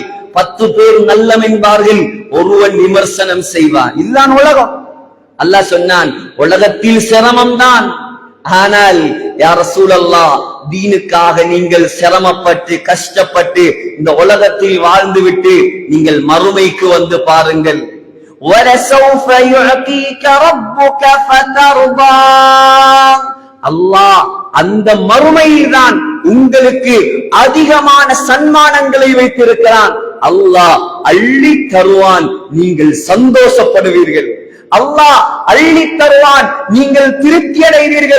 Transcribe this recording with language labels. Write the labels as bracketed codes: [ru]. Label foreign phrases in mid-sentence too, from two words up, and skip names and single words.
[ta] 10 பேர் நல்லம் என்பார்கள், ஒருவன் விமர்சனம் செய்வான். இதுதான் உலகம். அல்லாஹ் சொன்னான், உலகத்தில் சிரமம் தான், ஆனால் [ar] يا رسول الله [ta] தீனுக்காக நீங்கள் சிரமப்பட்டு கஷ்டப்பட்டு இந்த உலகத்தில் வாழ்ந்துவிட்டு நீங்கள் மறுமைக்கு வந்து பாருங்கள். [ar] وَلَسَوْفَ يُعْطِيكَ رَبُّكَ فَتَرْضَى, [ta] அல்லாஹ் அந்த மறுமையில் தான் உங்களுக்கு அதிகமான சன்மானங்களை வைத்திருக்கிறான். அல்லாஹ் அள்ளி தருவான், நீங்கள் சந்தோஷப்படுவீர்கள். அல்லாஹ் அள்ளி தருவான், நீங்கள் திருப்தி அடைவீர்கள்.